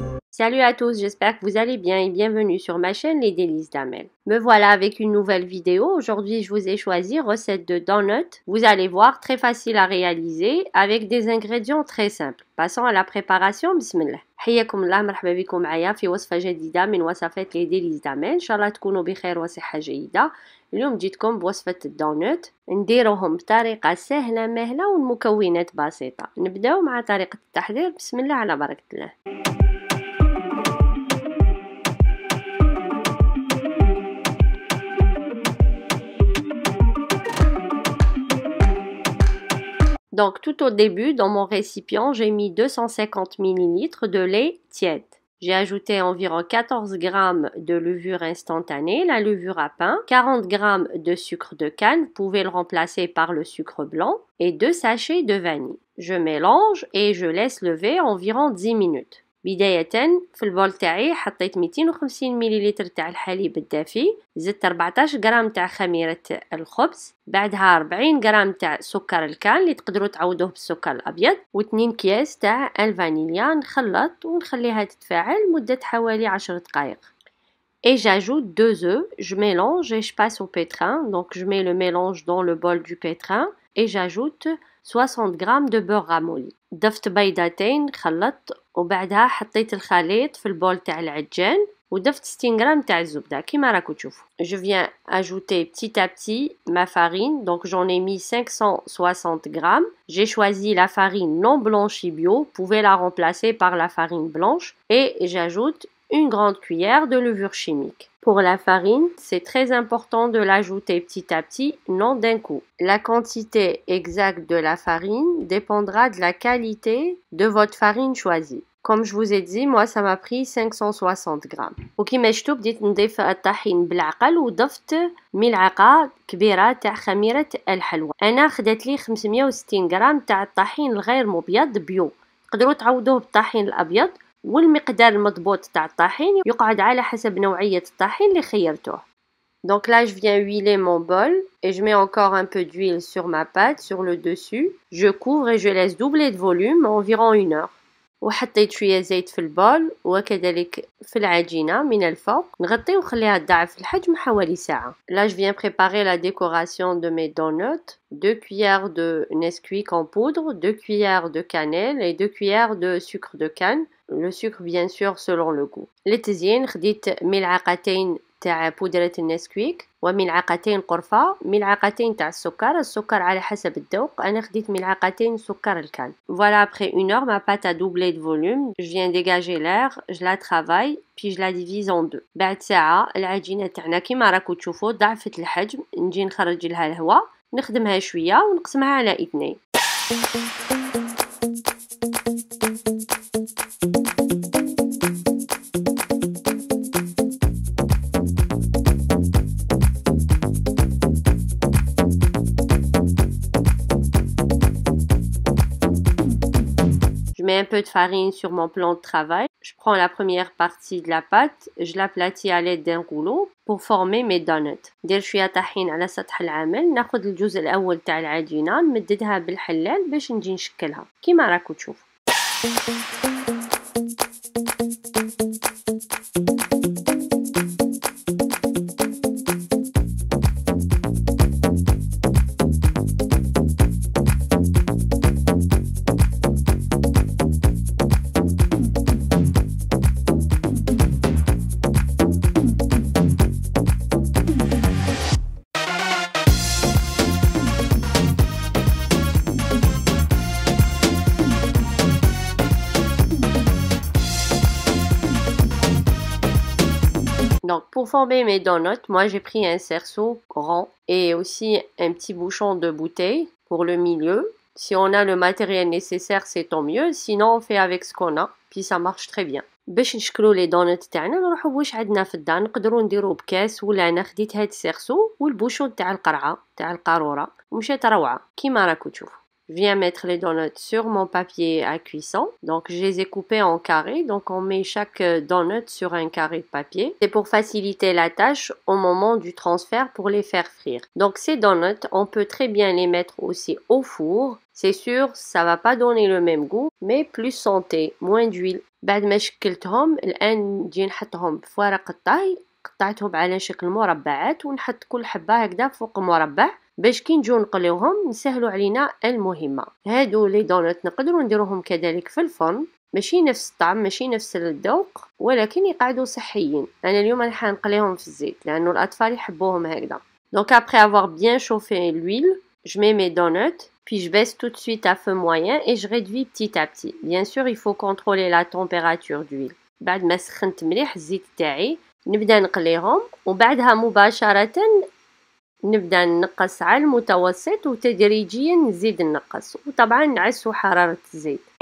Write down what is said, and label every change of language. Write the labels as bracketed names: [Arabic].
[French] Salut à tous, j'espère que vous allez bien et bienvenue sur ma chaîne Les Délices d'Amel. Me voilà avec une nouvelle vidéo. Aujourd'hui, je vous ai choisi recette de donuts. Vous allez voir, très facile à réaliser avec des ingrédients très simples. Passons à la préparation. [Arabic] Bismillah. حياكم الله، مرحبا بكم معايا في وصفة جديدة من وصفات Les Délices d'Amel. إن شاء الله تكونوا بخير وصحة جيدة. اليوم جيتكم بوصفة الدونت نديروهم بطريقة سهلة مهلة والمكونات بسيطة. نبداو مع طريقة التحضير. بسم الله على بركة الله. [French] Donc tout au début, dans mon récipient, j'ai mis 250 ml de lait tiède. J'ai ajouté environ 14 g de levure instantanée, la levure à pain, 40 g de sucre de canne, vous pouvez le remplacer par le sucre blanc, et 2 sachets de vanille. Je mélange et je laisse lever environ 10 minutes. [Arabic] بداية في البول تاعي حطيت 250 مليلتر تاع الحليب الدافي، زدت 14 غرام تاع خميرة الخبز، بعدها 40 غرام تاع سكر الكان اللي تقدروا تعوضوه بالسكر الأبيض، و2 أكياس تاع الفانيليا. نخلط ونخليها تتفاعل مدة حوالي 10 دقائق. [French] Et j'ajoute 2 œufs, je mélange et je passe au pétrin. Donc je mets le mélange dans le bol du pétrin et j'ajoute 60 g de beurre ramolli. [Arabic] ضفت بيضتين خلطت وبعدها حطيت الخليط في البول تاع العجان وضفت 60 g تاع الزبدة كيما راكم تشوفوا. [French] Je viens ajouter petit à petit ma farine, donc j'en ai mis 560 g. J'ai choisi la farine non blanchie bio, vous pouvez la remplacer par la farine blanche, et j'ajoute une grande cuillère de levure chimique. Pour la farine, c'est très important de l'ajouter petit à petit, non d'un coup. La quantité exacte de la farine dépendra de la qualité de votre farine choisie. Comme je vous ai dit, moi ça m'a pris 560 g. [Arabic] وكيما شفتوا بديت نضيف الطحين بالعقل وضفت ملعقة كبيرة تاع خميرة الحلوى. أنا خدت لي 560 غرام تاع الطحين الغير مبيض بيو. تقدروا تعوضوه بالطحين الأبيض، والمقدار المضبوط تاع الطحين يقعد على حسب نوعية الطحين اللي خيرتوه. [French] Donc là, je viens huiler mon bol et je mets encore un peu d'huile sur ma pâte, sur le dessus. Je couvre et je laisse doubler de volume environ 1 heure. [Arabic] وحطيت شوية زيت في البول وكذلك في العجينة من الفوق. نغطي ونخليها تضاعف الحجم حوالي ساعة. [French] Là, je viens préparer la décoration de mes donuts. 2 cuillères de Nesquik en poudre, 2 cuillères de cannelle et 2 cuillères de sucre de canne. Le sucre bien sûr selon le goût. [Arabic] للتزيين خديت ملعقتين تاع بودرة النسكويك وملعقتين قرفة، ملعقتين تاع السكر على حسب الذوق. أنا خديت ملعقتين سكر الكان. [French] Voilà, après 1 heure, ma pâte a doublé de volume. Je viens dégager l'air, je la travaille, puis je la divise en 2. [Arabic] بعد ساعة العجينة تاعنا كيما راكم تشوفوا ضعفت الحجم. نجي نخرج لها الهواء، نخدمها شوية ونقسمها على 2. [French] Je mets un peu de farine sur mon plan de travail. Je prends la première partie de la pâte, je l'aplatis à l'aide d'un rouleau pour former mes donuts. [Arabic] ندير شوية طحين على سطح العمل، ناخذ الجزء الأول تاع العجينة نمددها بالحلال باش نجي نشكلها كيما راكم تشوفوا. [French] Donc pour former mes donuts, moi j'ai pris un cerceau grand et aussi un petit bouchon de bouteille pour le milieu. Si on a le matériel nécessaire, c'est tant mieux, sinon on fait avec ce qu'on a, puis ça marche très bien. [Arabic] باش نشكلو لي دونت تاعنا نروحو واش عندنا في الدار، نقدروا نديرو بكاس، ولا انا خديت هاد السيرسو والبوشون تاع القرعه تاع القاروره ومشات روعه كيما راكو تشوفوا. [French] Je viens mettre les donuts sur mon papier à cuisson. Donc, je les ai coupés en carrés. Donc, on met chaque donut sur un carré de papier. C'est pour faciliter la tâche au moment du transfert pour les faire frire. Donc, ces donuts, on peut très bien les mettre aussi au four. C'est sûr, ça va pas donner le même goût, mais plus santé, moins d'huile. [Arabic] بعد ما شكلتهم الآن نجي نحطهم في ورق الطهي. قطعتهم على شكل مربعات ونحط كل حبة هكذا فوق مربع باش كي نجو نقليوهم نسهلوا علينا المهمة. هادو لي دونات نقدروا نديروهم كذلك في الفرن، ماشي نفس الطعم ماشي نفس الذوق ولكن يقعدوا صحيين. انا اليوم راح نقليهم في الزيت لانه الاطفال يحبوهم هكذا. [French] Donc après avoir bien chauffé l'huile, je mets mes donuts, puis je baisse tout de suite à feu moyen et je réduis petit à petit. Bien sûr, il faut contrôler la température d'huile. [Arabic] بعد ما سخنت مليح الزيت تاعي نبدا نقليهم وبعدها مباشرة نبدا نقص على المتوسط وتدريجيا نزيد نقص وطبعا نعسوا حرارة الزيت.